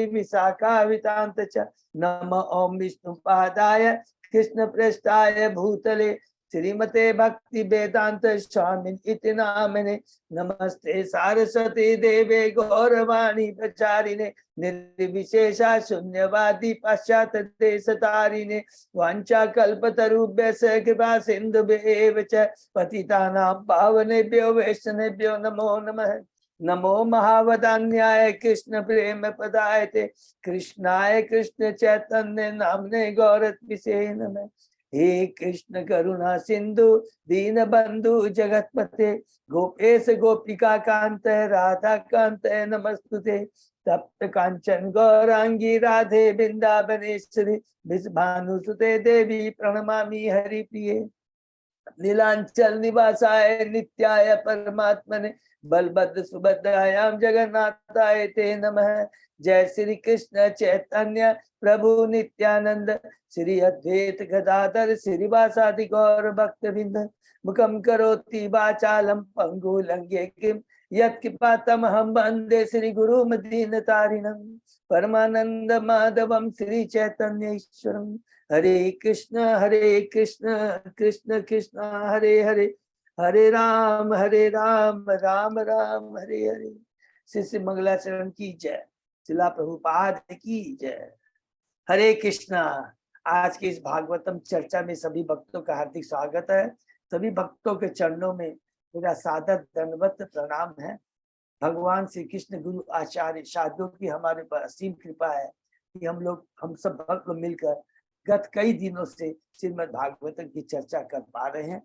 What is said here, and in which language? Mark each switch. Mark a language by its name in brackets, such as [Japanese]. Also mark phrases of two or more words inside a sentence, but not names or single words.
[Sanskrit] विशाखा वितांत च नम ओम विष्णु पादाय कृष्ण पृष्ठाय भूतले श्रीमते भक्ति वेदांत स्वामी इति नामिने नमस्ते सारस्वती देवे गौरवाणी प्रचारिणे निर्विशेषा शून्यवादी पाश्चात देश तारिणे वांछा कल्पतरुभ्यश्च कृपा सिन्धुभ्येव च पतितानां पावनेभ्यो वैष्णवेभ्यो नमो नमः। नमो महावदान्याय कृष्ण प्रेम पदायते कृष्णाय कृष्ण चैतन्य नामने गौरत्विषे नमः। हे कृष्ण करुणा सिंधु दीन बंधु जगतपते गोपेश गोपिका कांत राधा कांत नमस्तुते तप्त कांचन गौरांगी राधे वृंदावनेश्वरी भानुसुते देवी प्रणमामि हरिप्रिये नीलांचल निवासाय नित्याय परमात्मने बलभद्र सुभद्रायाम जगन्नाथाय ते नमः। जय श्री कृष्ण चैतन्य प्रभु नित्यानंद श्री अद्वैत गदाधर श्रीवासादि गौर भक्तवृंद मुखम करोति वाचालम पंगु लंघ्ये किम यत्कृपातमहं वन्दे श्री गुरु दीनतारिणं परमानंद माधवम श्री चैतन्य ईश्वरम। हरे कृष्ण कृष्ण कृष्ण हरे हरे हरे राम राम राम हरे हरे। [Hindi] श्री मंगलाचरण की जय, शिला प्रभुपाद की जय। हरे कृष्णा। आज की इस भागवतम चर्चा में सभी भक्तों का हार्दिक स्वागत है। सभी भक्तों के चरणों में मेरा सादर दंडवत प्रणाम है। भगवान श्री कृष्ण गुरु आचार्य साधुओं की हमारे पर असीम कृपा है कि हम सब भक्त मिलकर गत कई दिनों से श्रीमद् भागवतम की चर्चा कर पा रहे हैं।